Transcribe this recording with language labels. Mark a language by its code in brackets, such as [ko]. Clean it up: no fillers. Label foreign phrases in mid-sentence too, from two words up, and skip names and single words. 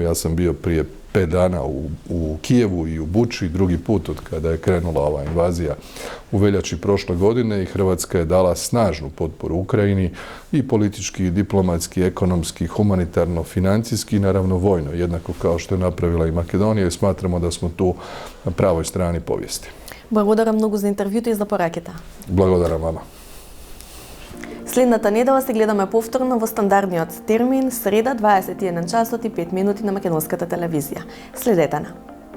[hr] Ja sam bio prije 5 dana u Kijevu i u Buči, drugi put od kada je krenula ova invazija u veljači prošle godine, i Hrvatska je dala snažnu potporu Ukrajini i politički, i diplomatski, ekonomski, humanitarno, financijski i naravno vojno, jednako kao što je napravila i Makedonija, i smatramo da smo tu na pravoj strani povijesti. [mk] Благодарам многу за интервјуто и за пораките. Благодарам вама. Следната недела се гледаме повторно во стандардниот термин, среда, 21 часот и 5 минути на македонската телевизија. Следете на.